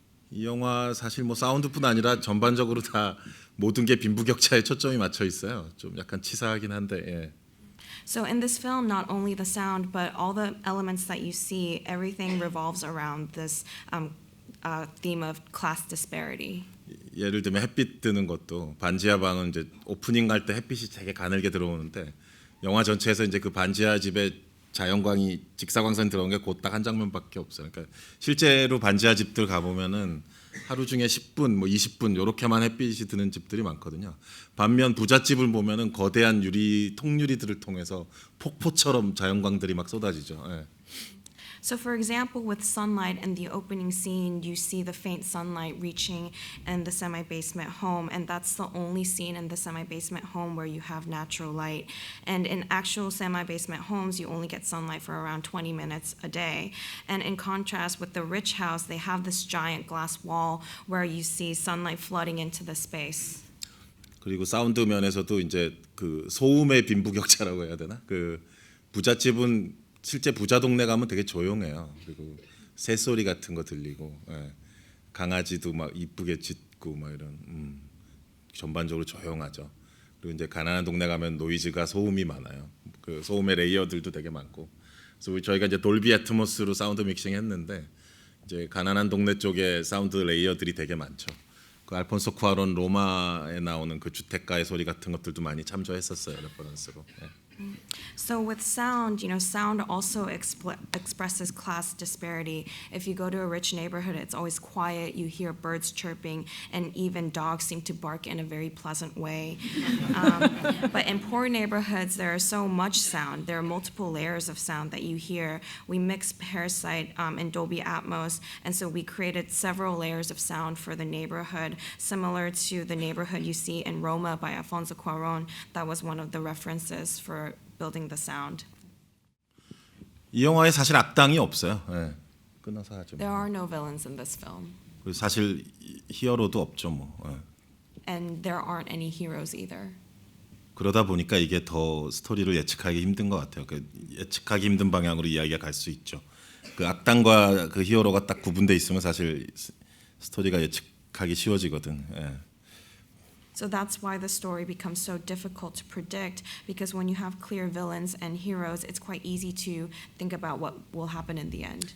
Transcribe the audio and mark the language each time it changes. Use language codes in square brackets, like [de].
[ko] 이 영화 사실 사운드뿐 아니라 전반적으로 다 모든 게 빈부격차에 초점이 맞춰 있어요. 좀 약간 치사하긴 한데. 예. [en] So in this film, not only the sound, but all the elements that you see, everything revolves around this theme of class disparity. [ko] 예를 들면 햇빛 뜨는 것도, 반지하 방은 이제 오프닝 갈 때 햇빛이 되게 가늘게 들어오는데 영화 전체에서 이제 그 반지하 집에 자연광이 직사광선 들어온 게 곧 딱 한 장면밖에 없어요. 그러니까 실제로 반지하 집들 가 보면은 하루 중에 10분, 20분 요렇게만 햇빛이 드는 집들이 많거든요. 반면 부잣집을 보면은 거대한 통유리들을 통해서 폭포처럼 자연광들이 막 쏟아지죠. 예. [en] So for example, with sunlight in the opening scene, you see the faint sunlight reaching in the semi-basement home, and that's the only scene in the semi-basement home where you have natural light. And in actual semi-basement homes, you only get sunlight for around 20 minutes a day. And in contrast with the rich house, they have this giant glass wall where you see sunlight flooding into the space. [ko] 그리고 사운드 면에서도 이제 그 소음의 빈부격차라고 해야 되나? 그 부잣집은 실제 부자 동네 가면 되게 조용해요. 그리고 새소리 같은 거 들리고, 강아지도 막 이쁘게 짖고 막 이런, 전반적으로 조용하죠. 그리고 이제 가난한 동네 가면 노이즈가 소음이 많아요. 그 소음의 레이어들도 되게 많고. 그래서 저희가 이제 돌비 애트모스로 사운드 믹싱 했는데 이제 가난한 동네 쪽에 사운드 레이어들이 되게 많죠. 그 알폰소 쿠아론 로마에 나오는 그 주택가의 소리 같은 것들도 많이 참조했었어요, 레퍼런스로. [en] So with sound, sound also expresses class disparity. If you go to a rich neighborhood, it's always quiet. You hear birds chirping, and even dogs seem to bark in a very pleasant way. But in poor neighborhoods, there is so much sound. There are multiple layers of sound that you hear. We mixed Parasite in Dolby Atmos, and so we created several layers of sound for the neighborhood, similar to the neighborhood you see in Roma by Alfonso Cuarón. That was one of the references for building the sound. [ko] 이 영화에 사실 악당이 없어요. 예. 끊어서 하죠. [en] There are no villains in this film, [ko] 그리고 사실 히어로도 없죠, 뭐. 예. [en] and there aren't any heroes either. [ko] 그러다 보니까 이게 더 스토리를 예측하기 힘든 것 같아요. 그 예측하기 힘든 방향으로 이야기가 갈 수 있죠. 그 악당과 그 히어로가 딱 구분돼 있으면 사실 스토리가 예측하기 쉬워지거든. 예. [en] So that's why the story becomes so difficult to predict, because when you have clear villains and heroes, it's quite easy to think about what will happen in the end.